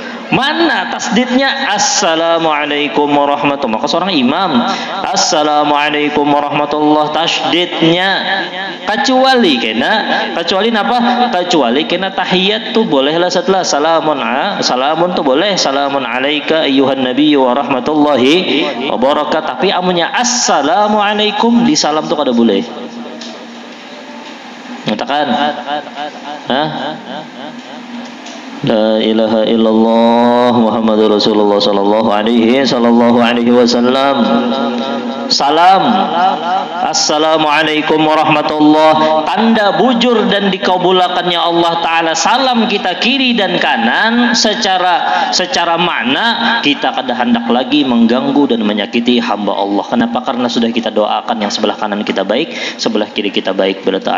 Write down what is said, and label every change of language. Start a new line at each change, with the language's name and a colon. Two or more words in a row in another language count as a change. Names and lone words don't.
Indonesian: Mana tasdidnya?
Arabic: السلام عليكم ورحمة الله.
Indonesian: Maka seorang imam
Arabic: السلام عليكم ورحمة الله
Indonesian: tasdidnya. Kecuali apa?
Banjar: Kecuali kena tahiyat tuh bolehlah setelah salamun tuh boleh,
Arabic: سلام عليك أيها النبي ورحمة الله وبركاته.
Banjar: Tapi amunnya assalamualaikum di salam tuh kada boleh.
Indonesian: Katakan,
Arabic: لا إله إلا الله محمد رسول الله صلى الله عليه وسلم.
Banjar: Salam
Arabic: السلام عليكم ورحمة الله,
Banjar: tanda bujur dan dikabulakannya Allah Ta'ala salam kita kiri dan kanan. Secara makna kita kada hendak lagi mengganggu dan menyakiti hamba Allah.
Indonesian: Kenapa?
Banjar: Karena sudah kita doakan yang sebelah kanan kita baik, sebelah kiri kita baik berataan.